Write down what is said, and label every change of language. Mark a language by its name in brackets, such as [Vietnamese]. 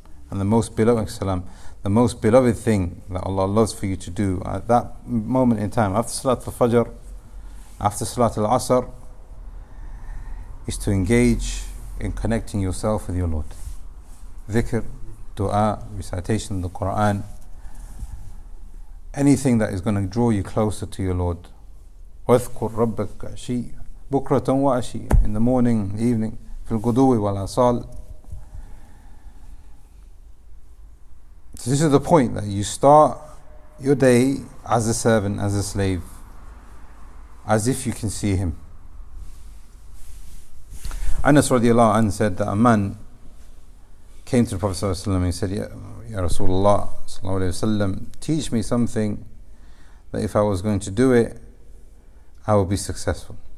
[English] And the most beloved thing that Allah loves for you to do at that moment in time, after Salat al-Fajr, after Salat al-Asr, is to engage in connecting yourself with your Lord. Dhikr, dua, recitation of the Quran, anything that is going to draw you closer to your Lord. [Arabic] وَاذْكُرْ رَبَّكَ عَشِيًّا بُكْرَةً وَعَشِيًّا, [English] in the morning, evening, [Arabic] فِي الْغُدُوِّ وَالْآصَالِ. [English] So this is the point, that you start your day as a servant, as a slave, as if you can see him. Anas radiallahu anhu said that a man came to the Prophet sallallahu alaihi wasallam and he said, Ya Rasulullah sallallahu alaihi wasallam, teach me something that if I was going to do it, I would be successful.